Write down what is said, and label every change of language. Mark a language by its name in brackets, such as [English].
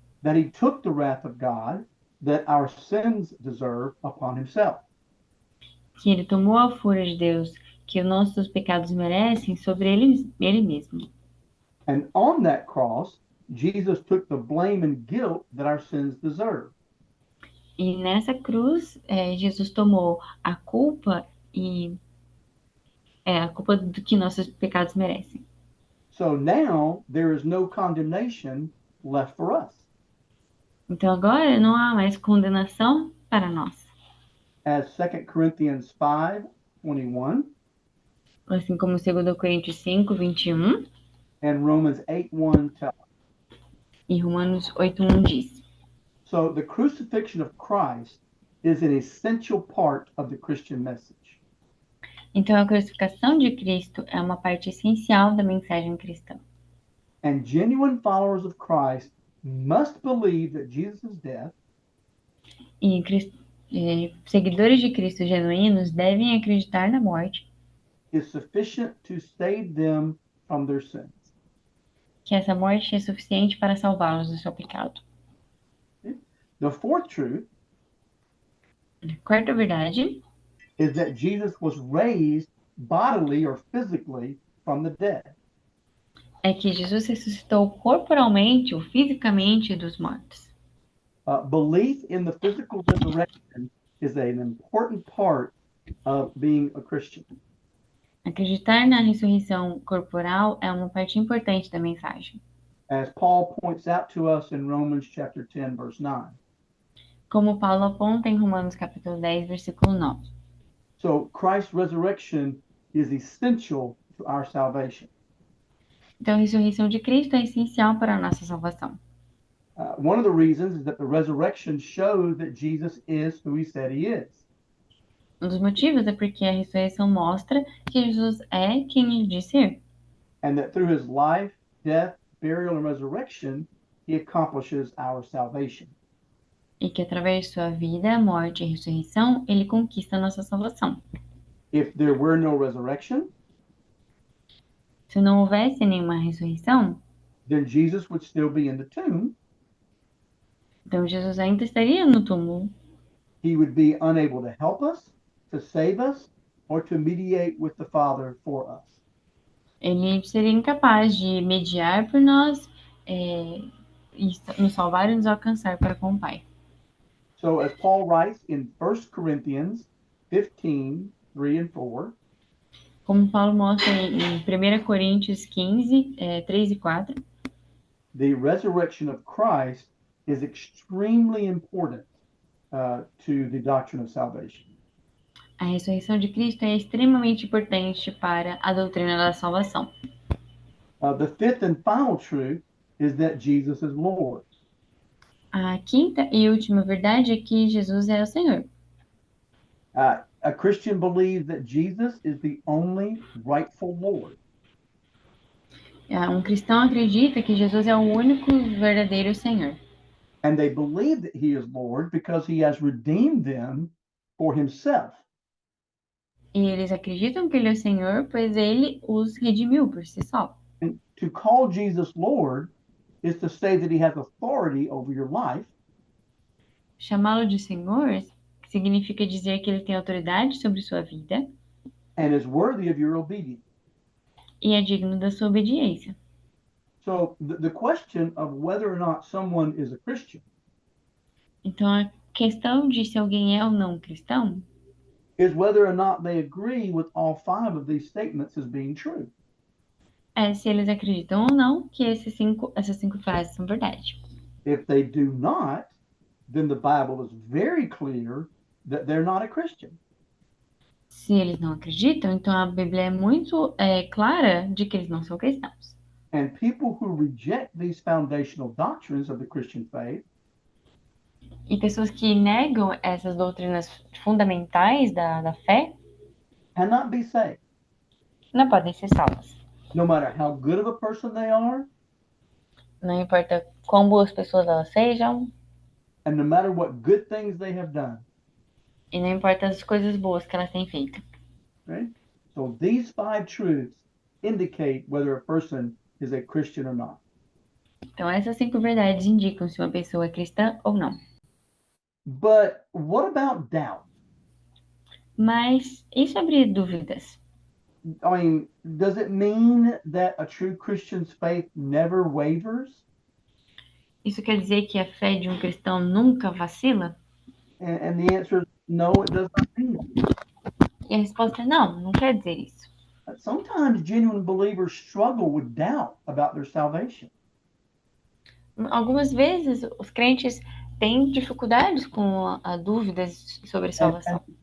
[English] that he took the wrath of God that our sins deserve upon himself. [Portuguese] que ele tomou a fúria de Deus que os nossos pecados merecem sobre ele mesmo. [English] And on that cross, Jesus took the blame and guilt that our sins deserve. [Portuguese] E nessa cruz, Jesus tomou a culpa e a culpa do que nossos pecados merecem. [English] So now there is no condemnation left for us. [Portuguese] Então agora não há mais condenação para nós. [English] As 2 Corinthians 5:21 [Portuguese] Assim como 2 Coríntios 5, 21 [English] and Romans 8:1 tell us. [Portuguese] e Romanos 8:1 diz. [English] So the crucifixion of Christ is an essential part of the Christian message. [Portuguese] Então a crucificação de Cristo é uma parte essencial da mensagem cristã. [English] And genuine followers of Christ must believe that Jesus' death [Portuguese] E seguidores de Cristo genuínos devem acreditar na morte, [English] is sufficient to save them from their sins. [Portuguese] que essa morte é suficiente para salvá-los do seu pecado. [English] The fourth truth [Portuguese] A quarta verdade [English] is that Jesus was raised bodily or physically from the dead. [Portuguese] é que Jesus ressuscitou corporalmente ou fisicamente dos mortos. [English] Belief in the physical resurrection is an important part of being a Christian. [Portuguese] Acreditar na ressurreição corporal é uma parte importante da mensagem. [English] As Paul points out to us in Romans chapter 10, verse 9. [Portuguese] Como Paulo aponta em Romanos capítulo 10, versículo 9. [English] So Christ's resurrection is essential to our salvation. [Portuguese] Então, a ressurreição de Cristo é essencial para a nossa salvação. [English] One of the reasons is that the resurrection shows that Jesus is who he said he is. [Portuguese] Um dos motivos é porque a ressurreição mostra que Jesus é quem ele diz ser. [English] And that through his life, death, burial, and resurrection, he accomplishes our salvation. [Portuguese] E que através de sua vida, morte e ressurreição, ele conquista a nossa salvação. [English] If there were no resurrection, [Portuguese] Se não houvesse nenhuma ressurreição, [English] then Jesus would still be in the tomb. [Portuguese] então Jesus ainda estaria no túmulo. [English] He would be unable to help us, to save us, or to mediate with the Father for us. [Portuguese] Ele seria incapaz de mediar por nós, e nos salvar e nos alcançar para com o Pai. [English] So, as Paul writes in 1 Corinthians 15, 3 and 4, [Portuguese] Como Paulo mostra em 1 Coríntios 15, 3 e 4, [English] the resurrection of Christ is extremely important to the doctrine of salvation. [Portuguese] a ressurreição de Cristo é extremamente importante para a doutrina da salvação. [English] The fifth and final truth is that Jesus is Lord. [Portuguese] A quinta e última verdade é que Jesus é o Senhor. [English] A Christian believes that Jesus is the only rightful Lord. [Portuguese] Um cristão acredita que Jesus é o único verdadeiro Senhor. [English] And they believe that he is Lord because he has redeemed them for himself. [Portuguese] E eles acreditam que ele é o Senhor, pois ele os redimiu por si só. [English] And to call Jesus Lord is to say that he has authority over your life. [Portuguese] Chamá-lo de Senhor significa dizer que ele tem autoridade sobre sua vida [English] And is worthy of your obedience. [Portuguese] e é digno da sua obediência. [English] So the question of whether or not someone is a Christian [Portuguese] Então, a questão de se alguém é ou não cristão [English] is whether or not they agree with all five of these statements as being true. [Portuguese] é se eles acreditam ou não que essas cinco frases são verdade. [English] If they do not, then the Bible is very clear that they're not a Christian. [Portuguese] Se eles não acreditam, então a Bíblia é muito clara de que eles não são cristãos. [English] And people who reject these foundational doctrines of the Christian faith [Portuguese] E pessoas que negam essas doutrinas fundamentais da fé [English] cannot be saved, [Portuguese] não podem ser salvas. [English] no matter how good of a person they are, [Portuguese] Não importa quão boas pessoas elas sejam, [English] and no matter what good things they have done. [Portuguese] e não importa as coisas boas que elas têm feito. [English] Right? So these five truths indicate whether a person is a Christian or not. [Portuguese] Então, essas cinco verdades indicam se uma pessoa é cristã ou não. [English] But what about doubt? [Portuguese] Mas e sobre dúvidas? [English] I mean, does it mean that a true Christian's faith never wavers? [Portuguese] Isso quer dizer que a fé de um cristão nunca vacila? [English] And the answer is no, it does not mean that. [Portuguese] E a resposta é não, não quer dizer isso. [English] Sometimes genuine believers struggle with doubt about their salvation. [Portuguese] Algumas vezes os crentes têm dificuldades com dúvidas sobre a salvação.